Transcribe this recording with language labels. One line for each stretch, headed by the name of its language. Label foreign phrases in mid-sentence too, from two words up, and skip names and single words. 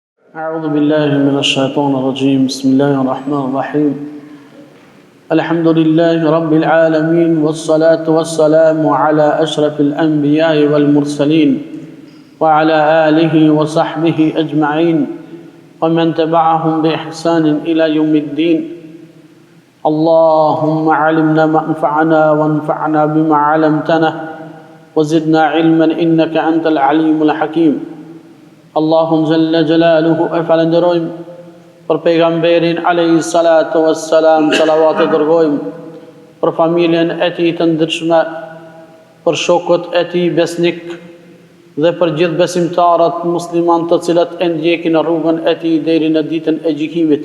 Arabic: أعوذ بالله من الشيطان الرجيم بسم الله الرحمن الرحيم الحمد لله رب العالمين والصلاة والسلام على أشرف الأنبياء والمرسلين وعلى آله وصحبه أجمعين ومن تبعهم بإحسان إلى يوم الدين اللهم علمنا ما ينفعنا وانفعنا بما علمتنا وزدنا علما إنك أنت العليم الحكيم
Albanian: Allahun
Arabic: جل جلاله
Albanian: e falenderojmë për pejgamberin
Arabic: عليه الصلاة والسلام,
Albanian: salavat e dërgojmë për familjen e tij të ndershme, për shokët e tij besnik dhe për gjithë besimtarët musliman të cilët e ndjekin rrugën e tij deri në ditën e gjykimit.